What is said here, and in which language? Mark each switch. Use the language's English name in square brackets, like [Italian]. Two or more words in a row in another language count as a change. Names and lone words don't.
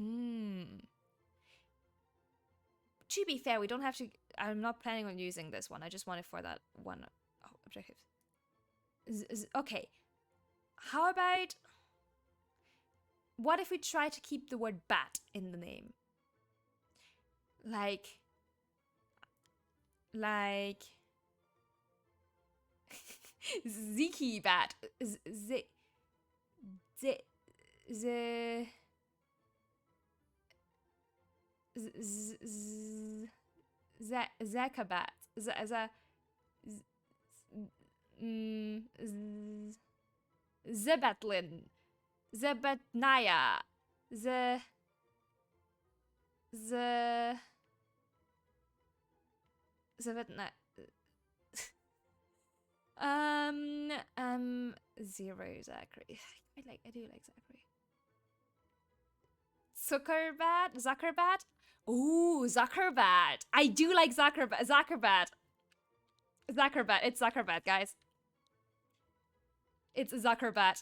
[English] To be fair, we don't have to. I'm not planning on using this one. I just want it for that one objective. Okay. How about? What if we try to keep the word bat in the name? Like. Ziki bat. Zakabat. Zebatlin. Zebatnaya. Zebatnaya. Zero Zachary. I do like Zachary. Zuckerbat? Ooh, Zuckerbat. I do like Zuckerbat. It's Zuckerbat, guys. It's Zuckerbat.